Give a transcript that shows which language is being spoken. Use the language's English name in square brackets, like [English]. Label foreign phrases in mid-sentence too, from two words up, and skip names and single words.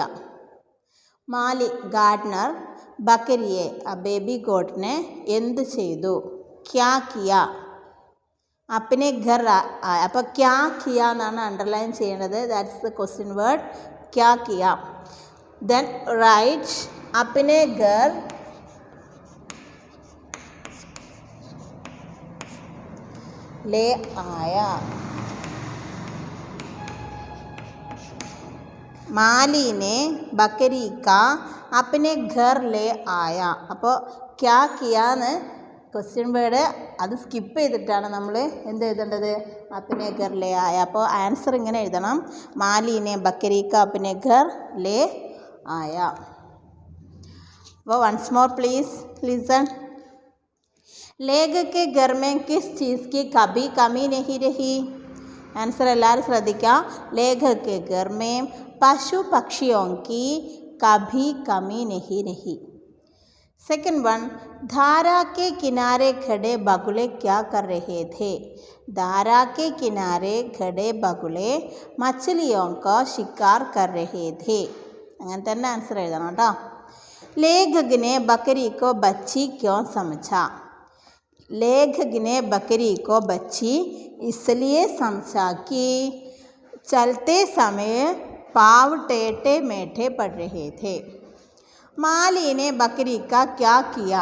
[Malayalam] മാലി ഗാർഡനർ ബക്കരിയെ ആ ബേബി ഗോട്ടിനെ എന്ത് ചെയ്തു? [Hindi] क्या किया अपने घर. [Malayalam] അപ്പോൾ [Hindi] क्या किया [Malayalam] എന്നാണ് അണ്ടർലൈൻ ചെയ്യേണ്ടത്. [English] that's the question word, [Hindi] क्या किया. [English] then write [Hindi] अपने घर ले आया. माली ने बकरी का अपने घर ले आया. [Malayalam] അപ്പോൾ ക്യാ കിയാന്ന് [English] question word [Malayalam] അത് സ്കിപ്പ് ചെയ്തിട്ടാണ് നമ്മൾ എന്ത് എഴുതേണ്ടത്? [Hindi] अपने घर ले आया. [Malayalam] അപ്പോൾ ആൻസർ ഇങ്ങനെ എഴുതണം, [Hindi] माली ने बकरी का अपने घर ले आया. [English] അപ്പോൾ once more please listen. [Hindi] लेखक के घर में किस चीज़ की कभी कमी नहीं रही? [Malayalam] आंसर എല്ലാവരും ശ്രദ്ധിക്കുക. [Hindi] लेखक के घर में पशु पक्षियों की कभी कमी नहीं रही. [English] second one, [Hindi] धारा के किनारे खड़े बगुले क्या कर रहे थे? धारा के किनारे खड़े बगुले मछलियों का शिकार कर रहे थे. [Malayalam] അങ്ങനെ തന്നെ ആൻസർ എഴുതണം കേട്ടോ. [Hindi] लेखक ने बकरी को बच्ची क्यों समझा? लेखक ने बकरी को बच्ची इसलिए समझा कि चलते समय पाव टेटे मेठे पड़ रहे थे. माली ने बकरी का क्या किया?